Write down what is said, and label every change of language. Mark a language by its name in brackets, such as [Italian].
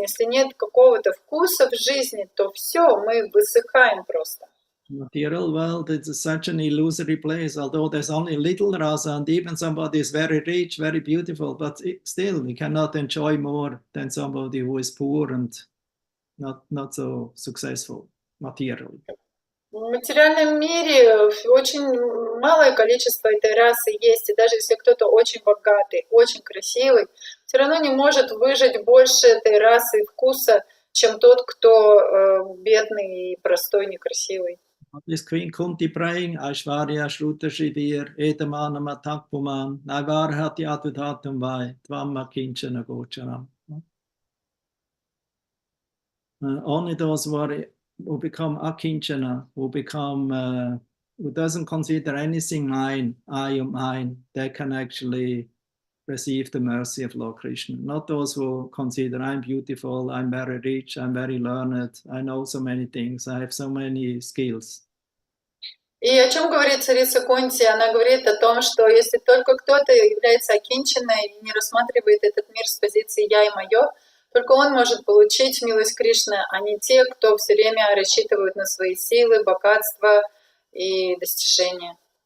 [Russian] Если нет какого-то вкуса в жизни, то все, мы высыхаем просто. [English] Material world, it's such an illusory place, although there's only little rasa, and even somebody is very rich, very beautiful, but still we cannot enjoy more than somebody who is poor and not so successful materially. [Russian] В материальном мире очень малое количество этой расы есть, и даже если кто-то очень богатый, очень красивый, все равно не может выжать больше этой расы и вкуса, чем тот, кто бедный, простой, некрасивый. [English] This Queen Kunti praying, [Sanskrit] Aishwarya Shruta Shivir, Edamana Matakpuman, Naivar Hati Atutatum Vai, Tvamma Kinchana Gocharam. [English] Only those who become akinchana, who doesn't consider anything mine, I am mine, they can actually receive the mercy of Lord Krishna. Not those who consider I'm beautiful, I'm very rich, I'm very learned, I know so many things, I have so many skills. [Russian] И о чем говорит царица Кунти? Она говорит о том, что если только кто-то является окинченной и не рассматривает этот мир с позиции «я» и «моё», только он может получить милость Кришны, а не те, кто все время рассчитывают на свои силы, богатство и достижения.